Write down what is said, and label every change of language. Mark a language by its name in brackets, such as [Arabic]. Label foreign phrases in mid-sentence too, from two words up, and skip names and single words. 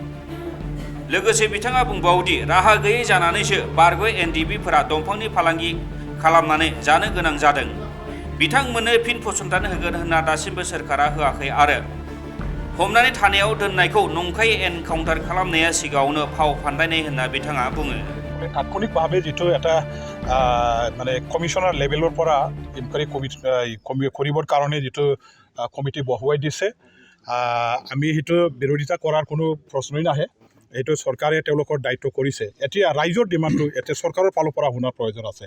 [Bodo] लोगोसे बिथाङा बुंबावोदि राहा गैयै जानानैसो बारग' एनडिबिफोरा दंफांनि फालांगि खालामनानै जानो गोनां जादों। बिथांमोननो फिन फसंथान होगोन होनना दासिमबो सोरखारा होआखै आरो हमनानै थानायाव दोननायखौ नंखाय एनकाउन्टार खालामनाया सिगाङावनो फाव फान्दायनाय होनना बिथाङा बुङो। [Assamese] तात्क्षणिकभाৱে जितु এটা মানে কমিশনাৰ লেভেলৰ পৰা ইনকুৱাৰী কৰিবৰ কাৰণে যিটো কমিটি বহুৱাই দিছে, আমি সেইটো বিৰোধিতা কৰাৰ কোনো প্ৰশ্নই নাহে। এইটো চৰকাৰে তেওঁলোকৰ দায়িত্ব কৰিছে। এতিয়া ৰাইজৰ ডিমাণ্ডটো এতিয়া চৰকাৰৰ ফালৰ পৰা শুনাৰ প্ৰয়োজন আছে।